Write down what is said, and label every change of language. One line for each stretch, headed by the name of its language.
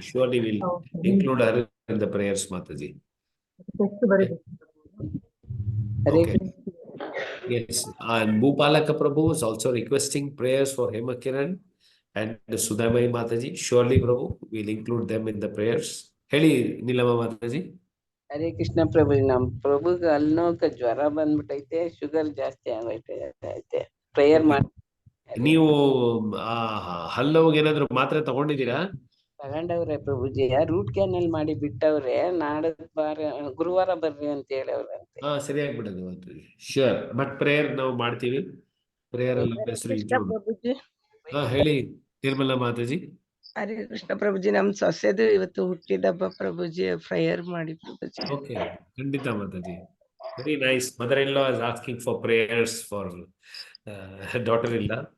English: Surely will include her in the prayers, Mataji.
Kannada: ಎಷ್ಟು ಬರೀಬೇಕು?
English: Okay. Yes, and Bhupalaka Prabhu is also requesting prayers for Hemakiran and Sudhamai Mataji. Surely, Prabhu, we'll include them in the prayers.
Kannada: ಹೇಳಿ ನೀಲಮ್ಮ ಮಾತಾಜಿ. ಹರೇ ಕೃಷ್ಣ ಪ್ರಭು, ನಮ್ ಪ್ರಭುಗ ಅಲ್ನೋಕ ಜ್ವರ ಬಂದ್ಬಿಟ್ಟೈತೆ, sugar ಜಾಸ್ತಿ ಆಗೈತೆ. Prayer ಮಾಡಿ. ನೀವು ಹಲ್ಲೋಗಿ ಏನಾದ್ರು ಮಾತ್ರೆ ತಗೊಂಡಿದ್ದೀರಾ? ತಗೊಂಡವ್ರೆ ಪ್ರಭುಜಿ, ರೂಟ್ ಕ್ಯಾನಲ್ ಮಾಡಿ ಬಿಟ್ಟವ್ರೆ. ಗುರುವಾರ ಬರ್ರಿ ಅಂತ ಹೇಳವ್ರಂತೆ. ಸರಿಯಾಗ್ಬಿಡೋದು ಮಾತಾಜಿ. ಶ್ಯೂರ್, ಬಟ್ ಪ್ರೇಯರ್ ನಾವು ಮಾಡ್ತೀವಿ. ಪ್ರೇಯರ್ ಎಲ್ಲ ಹೆಸರು ಇನ್ಕ್ಲೂಡ್. ಪ್ರಭುಜಿ ಹೇಳಿ ನಿರ್ಮಲಾ ಮಾತಾಜಿ. ಹರೇ ಕೃಷ್ಣ ಪ್ರಭುಜಿ, ನಮ್ ಸೊಸೆದು ಇವತ್ತು ಹುಟ್ಟಿದಬ್ಬ ಪ್ರಭುಜಿ, ಪ್ರೇಯರ್ ಮಾಡಿ ಪ್ರಭುಜಿ. ಓಕೆ, ಖಂಡಿತ Mataji.
English: Very nice. Mother-in-law is asking for prayers for daughter-in-law.